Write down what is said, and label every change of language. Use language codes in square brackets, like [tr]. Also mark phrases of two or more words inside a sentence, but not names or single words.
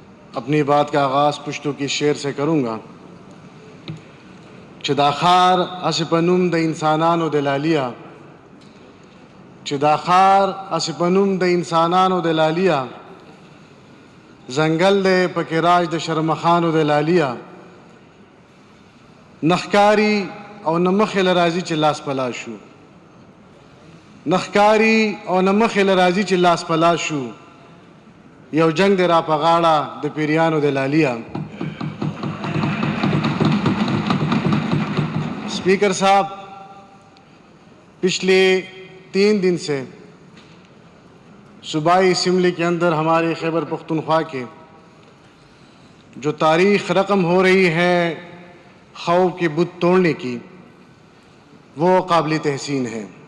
[ur] اپنی بات کا آغاز پشتو کی شعر سے کروں گا [ps] چې دا ښار هسې په نوم د انسانانو د لالیا چې دا ښار هسې په نوم د انسانانو د لالیا ځنګل دی پکې راج د شرمخانو د لالیا نه ښکاري او نه مخې له راځي چې لاس په لاس شو نه ښکاري او نه مخې له راځي چې لاس په لاس شو یو جنگ دی را په غاړه د پیریانو د لالیا اسپیکر صاحب [ur] پچھلے 3 دن سے صوبائی اسمبلی کے اندر ہمارے خیبر پختونخوا کے جو تاریخ رقم ہو رہی ہے خوف کے بت توڑنے کی وہ قابل تحسین ہے